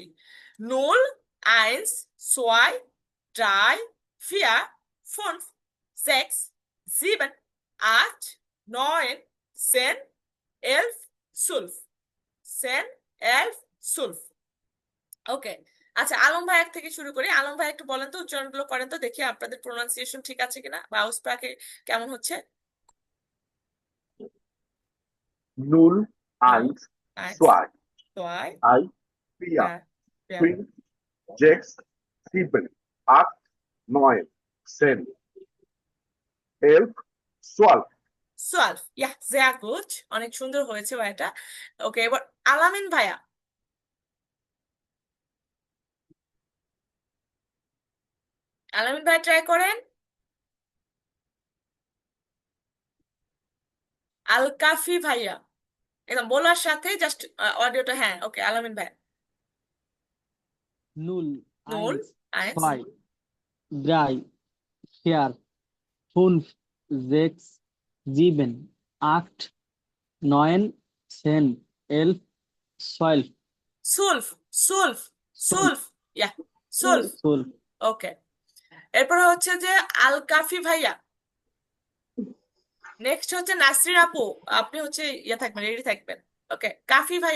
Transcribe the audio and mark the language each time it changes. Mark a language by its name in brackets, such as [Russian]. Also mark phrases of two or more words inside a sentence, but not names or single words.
[German] Null eins zwei drei vier fünf sechs sieben acht neun zehn elf zwölf, zehn elf zwölf. [Bangla] ওকে, আচ্ছা আলম ভাই এক থেকে শুরু করি। আলম ভাই একটু বলেন তো, উচ্চারণগুলো করেন তো দেখি আপনাদের প্রোনাউন্সিয়েশন ঠিক আছে কিনা, বা উসপ্রাকে কেমন হচ্ছে। [German] Null, নুল eins, আইন্স zwei, সোয়াই drei, vier, fünf, sechs, sieben, acht, neun, zehn, 11, 12. zwölf, ja sehr gut, [Bangla] অনেক সুন্দর হয়েছে ভাইটা। ওকে, এবার আলামিন ভাইয়া, আলামিন ভাই ট্রাই করেন। আল কাফি ভাইয়া, একদম বলার সাথে জাস্ট অডিওটা, হ্যাঁ ওকে আলামিন ভাই। [German] Null, নুল eins, আইন্স zwei, drei, vier, fünf, sechs, sieben, acht, neun, zehn, 11, 12, zwölf, zwölf, zwölf, zwölf, ja zwölf. 12, [Bangla] ওকে, এরপর হচ্ছে যে আল কাফি ভাইয়া। নেক্সট হচ্ছে নাসরিন আপু, আপনি হচ্ছে ইয়ে থাকবেন, রেডি থাকবেন। ওকে, কাফি ভাইয়া।